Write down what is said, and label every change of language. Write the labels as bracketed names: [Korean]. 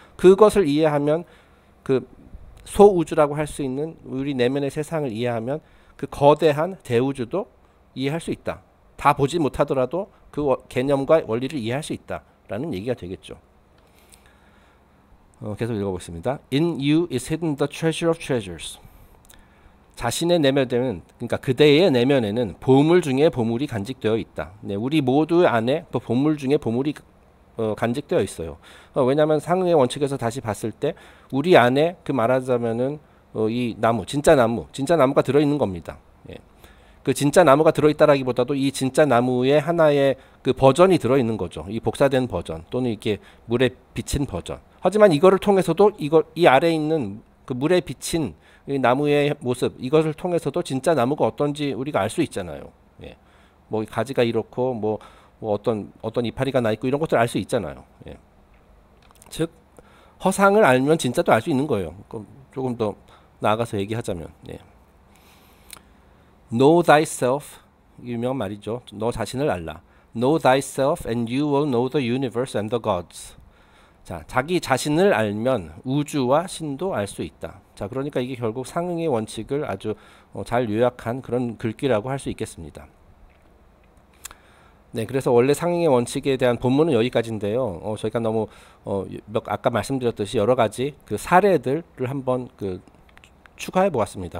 [Korean] 그것을 이해하면 그 소우주라고 할 수 있는 우리 내면의 세상을 이해하면 그 거대한 대우주도 이해할 수 있다. 다 보지 못하더라도 그 개념과 원리를 이해할 수 있다라는 얘기가 되겠죠. 계속 읽어보겠습니다. [English] In you is hidden the treasure of treasures. [Korean] 자신의 내면에는, 그러니까 그대의 내면에는 보물 중에 보물이 간직되어 있다. 네, 우리 모두 안에 또 보물 중에 보물이 간직되어 있어요. 왜냐하면 상응의 원칙에서 다시 봤을 때 우리 안에 그 말하자면은 이 나무, 진짜 나무가 들어있는 겁니다. 예. 그 진짜 나무가 들어있다라기보다도 이 진짜 나무의 하나의 그 버전이 들어있는 거죠. 이 복사된 버전 또는 이렇게 물에 비친 버전. 하지만 이거를 통해서도 이 아래에 있는 그 물에 비친 이 나무의 모습, 이것을 통해서도 진짜 나무가 어떤지 우리가 알 수 있잖아요. 예. 뭐 가지가 이렇고 뭐 어떤 이파리가 나 있고 이런 것들 알 수 있잖아요. 예. 즉 허상을 알면 진짜도 알 수 있는 거예요. 조금 더 나아가서 얘기하자면, 예. [English] Know thyself, [Korean] 유명한 말이죠. 너 자신을 알라. [English] Know thyself and you will know the universe and the gods. [Korean] 자, 자기 자신을 알면 우주와 신도 알 수 있다. 자, 그러니까 이게 결국 상응의 원칙을 아주 잘 요약한 그런 글귀라고 할 수 있겠습니다. 네, 그래서 원래 상응의 원칙에 대한 본문은 여기까지인데요. 저희가 너무 아까 말씀드렸듯이 여러 가지 그 사례들을 한번 추가해 보았습니다.